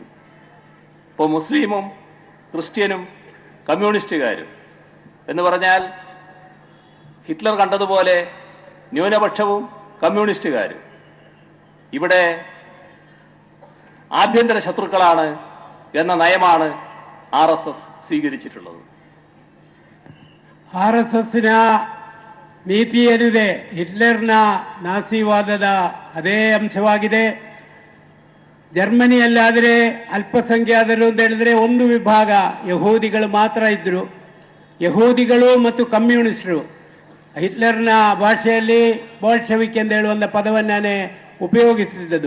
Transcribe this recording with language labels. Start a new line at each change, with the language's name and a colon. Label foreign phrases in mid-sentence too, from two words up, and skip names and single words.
Malayalam: ഇപ്പോൾ മുസ്ലിമും ക്രിസ്ത്യനും കമ്മ്യൂണിസ്റ്റുകാരും എന്ന് പറഞ്ഞാൽ ഹിറ്റ്ലർ കണ്ടതുപോലെ ന്യൂനപക്ഷവും കമ്മ്യൂണിസ്റ്റുകാരും ഇവിടെ ആഭ്യന്തര ശത്രുക്കളാണ് എന്ന നയമാണ് RSS സ്വീകരിച്ചിട്ടുള്ളത്.
Kannada: RSSನ ನೀತಿ ಏನಿದೆ ಹಿಟ್ಲರ್ನ ನಾಸಿವಾದದ ಅದೇ ಅಂಶವಾಗಿದೆ. ಜರ್ಮನಿಯಲ್ಲಾದರೆ ಅಲ್ಪಸಂಖ್ಯಾತರು ಅಂತ ಹೇಳಿದ್ರೆ ಒಂದು ವಿಭಾಗ ಯಹೂದಿಗಳು ಮಾತ್ರ ಇದ್ದರು. ಯಹೂದಿಗಳು ಮತ್ತು ಕಮ್ಯುನಿಸ್ಟರು, ಹಿಟ್ಲರ್ನ ಭಾಷೆಯಲ್ಲಿ ಬೋಲ್ಶೆವಿಕ್ ಎಂದು ಹೇಳುವಂಥ ಪದವನ್ನೇ ಉಪಯೋಗಿಸುತ್ತಿದ್ದದು.